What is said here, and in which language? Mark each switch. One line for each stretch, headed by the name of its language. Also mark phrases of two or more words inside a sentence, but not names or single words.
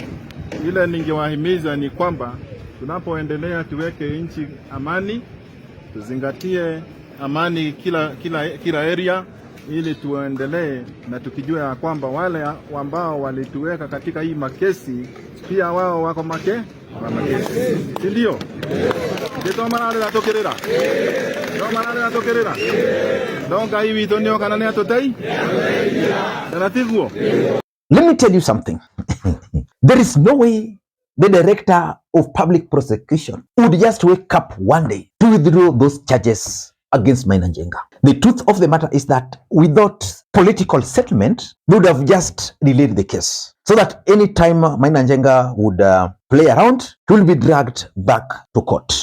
Swahili: Ile ningewahimiza ni kwamba tunapoendelea tuweke nchi amani, tuzingatie amani kila area, ili tuendelee na tukijua ya kwamba wale ambao walituweka katika hii makesi pia wao wako makesi. Ndio? Ndio maana natokelea.
Kikuyu: No manane atokerera. No ngai witũ nĩ oka na nĩ atũtei. Taratiguo.
English: Let me tell you something. There is no way the director of public prosecution would just wake up one day to withdraw those charges against Maina Njenga. The truth of the matter is that without political settlement, they would have just delayed the case so that any time Maina Njenga would play around, he will be dragged back to court.